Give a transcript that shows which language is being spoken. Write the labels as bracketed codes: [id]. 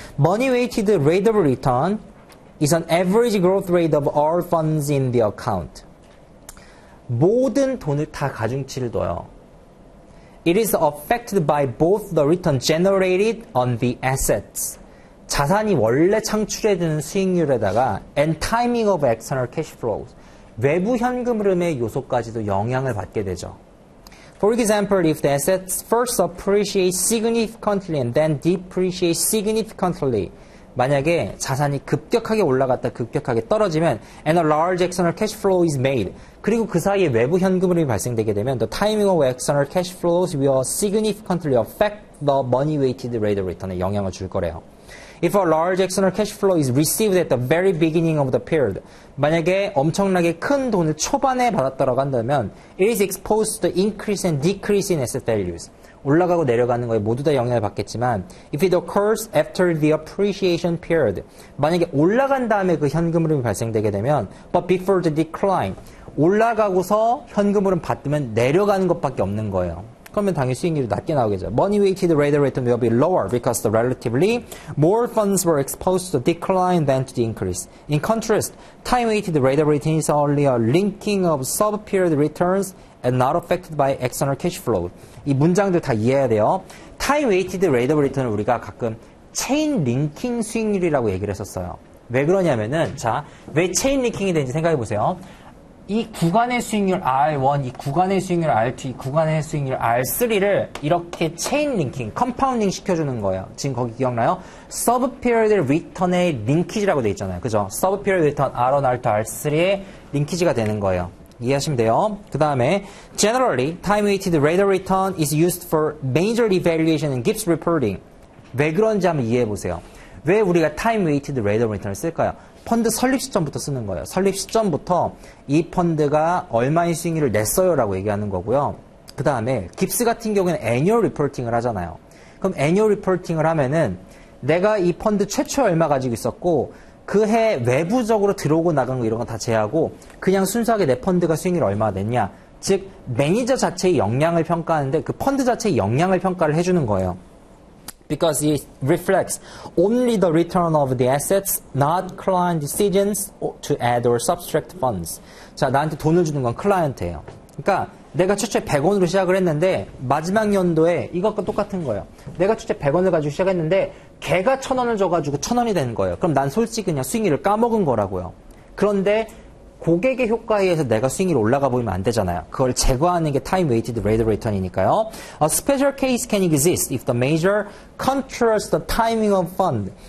[en] Money weighted rate of return is an average growth rate of all funds in the account. [ko] 모든 돈을 다 가중치를 둬요. [en] It is affected by both the return generated on the assets. [ko] 자산이 원래 창출해주는 수익률에다가 [en] and timing of external cash flows. [ko] 외부 현금 흐름의 요소까지도 영향을 받게 되죠. [en] For example, if the assets first appreciate significantly and then depreciate significantly, [ko] 만약에 자산이 급격하게 올라갔다 급격하게 떨어지면 [en] and a large external cash flow is made. [ko] 그리고 그 사이에 외부 현금 흐름이 발생되게 되면 [en] the timing of external cash flows will significantly affect the money weighted rate of return [ko] 에 영향을 줄 거래요. [en] If a large external cash flow is received at the very beginning of the period, [ko] 만약에 엄청나게 큰 돈을 초반에 받았다고 한다면 [en] it is exposed to the increase and decrease in asset values. [ko] 올라가고 내려가는 거에 모두 다 영향을 받겠지만 [en] if it occurs after the appreciation period, [ko] 만약에 올라간 다음에 그 현금 흐름이 발생되게 되면 [en] but before the decline, [ko] 올라가고서 현금 흐름 받으면 내려가는 것밖에 없는 거예요. 그러면 당연히 수익률이 낮게 나오겠죠. [en] Money weighted rate of return will be lower because the relatively more funds were exposed to decline than to the increase. In contrast, time weighted rate of return is only a linking of sub-period returns and not affected by external cash flow. [ko] 이 문장들 다 이해해야 돼요. time weighted rate of return을 우리가 가끔 체인 링킹 수익률이라고 얘기를 했었어요. 왜 그러냐면은 자, 왜 체인 링킹이 되는지 생각해 보세요. 이 구간의 수익률 R1, 이 구간의 수익률 R2, 이 구간의 수익률 R3를 이렇게 체인 링킹, 컴파운딩 시켜주는 거예요. 지금 거기 기억나요? 서브 피리어드 리턴의 링키지라고 돼 있잖아요. 그죠? 서브 피리어드 리턴 R1, R2, R3의 링키지가 되는 거예요. 이해하시면 돼요. [en] 그 다음에 Generally, time-weighted rate of return is used for major evaluation and Gibbs reporting. [ko] 왜 그런지 한번 이해해 보세요. 왜 우리가 time-weighted rate of return을 쓸까요? 펀드 설립 시점부터 쓰는 거예요. 설립 시점부터 이 펀드가 얼마의 수익률을 냈어요 라고 얘기하는 거고요. 그 다음에 깁스 같은 경우에는 애뉴얼 리포팅을 하잖아요. 그럼 애뉴얼 리포팅을 하면은 내가 이 펀드 최초에 얼마 가지고 있었고 그 해 외부적으로 들어오고 나간 거 이런 거 다 제하고 그냥 순수하게 내 펀드가 수익률을 얼마나 냈냐. 즉 매니저 자체의 역량을 평가하는데 그 펀드 자체의 역량을 평가를 해주는 거예요. [en] Because it reflects only the return of the assets, not client decisions to add or subtract funds. [ko] 자, 나한테 돈을 주는 건 클라이언트예요. 그러니까 내가 최초에 100원으로 시작을 했는데 마지막 연도에 이것과 똑같은 거예요. 내가 최초에 100원을 가지고 시작했는데 걔가 1000원을 줘가지고 1000원이 되는 거예요. 그럼 난 솔직히 그냥 수익률을 까먹은 거라고요. 그런데 고객의 효과에 의해서 내가 수익률이 올라가 보이면 안 되잖아요. 그걸 제거하는 게 time weighted rate of return이니까요. [en] A special case can exist if the manager controls the timing of fund.